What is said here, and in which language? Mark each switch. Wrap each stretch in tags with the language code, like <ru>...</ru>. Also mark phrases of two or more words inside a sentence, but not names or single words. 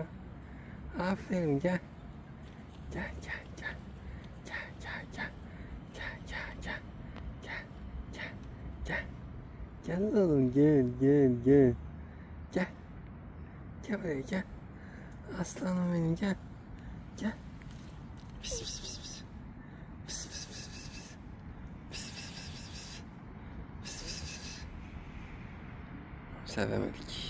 <tr>Aferin gel. Gel gel gel. Gel gel gel. Gel gel gel. Gel gel gel. Gel oğlum gel gel gel. Gel. Gel buraya gel. Aslanım benim gel. Gel. Pis pis pis pis. Pis pis pis pis pis. Pis pis pis pis pis. Pis pis pis. Sevemedik.</tr>